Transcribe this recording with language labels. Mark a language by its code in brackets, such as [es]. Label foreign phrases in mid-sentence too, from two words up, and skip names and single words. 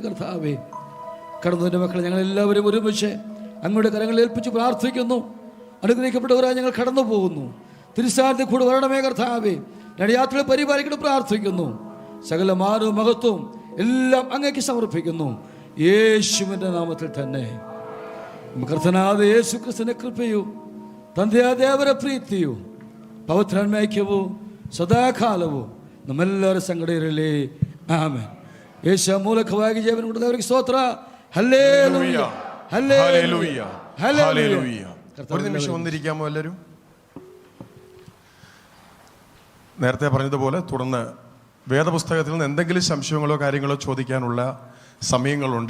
[ml] കർത്താവെ, കടന്നതിൻ്റെ മക്കളെ ഞങ്ങളെല്ലാവരും ഒരുമിച്ച് അങ്ങയുടെ കരങ്ങളിൽ ഏൽപ്പിച്ച് പ്രാർത്ഥിക്കുന്നു. അനുഗ്രഹിക്കപ്പെട്ടവരായി ഞങ്ങൾ കടന്നു പോകുന്നു. തിരുസാരത്തിൽ കൂടെ വരണമേ കർത്താവെ. ഞങ്ങളുടെ യാത്രയെ പരിപാലിക്കണം പ്രാർത്ഥിക്കുന്നു. സകല മാനവും മഹത്വവും എല്ലാം അങ്ങേക്ക് സമർപ്പിക്കുന്നു. യേശുവിൻ്റെ നാമത്തിൽ തന്നെ. [kn] കർത്തനാದ യേಸು ಕ್ರಿಸ್ತನ ಕೃಪೆಯು ತಂದೆಯ ದೇವರ ಪ್ರೀತಿಯು ಪವಿತ್ರಾತ್ಮನ ಐಕ್ಯವು ಸದಾಕಾಲವು ನಮ್ಮೆಲ್ಲರ ಸಂಗಡ ಇರಲಿ. ಆಮೆನ್. ಯೇಸು ಮೂಲಕವಾಗಿ ಜೀವನ ಕೊಡದವರಿಗೆ ಸ್ತೋತ್ರ. [ml] ഹല്ലേലൂയ, ഹല്ലേലൂയ, ഹല്ലേലൂയ. ഒരു നിമിഷം വന്നിരിക്കാമോ എല്ലാവരും? നേരത്തെ പറഞ്ഞതുപോലെ തുടർന്ന് വേദപുസ്തകത്തിൽ നിന്ന് എന്തെങ്കിലും സംശയങ്ങളോ കാര്യങ്ങളോ ചോദിക്കാനുള്ള സമയങ്ങളുണ്ട്.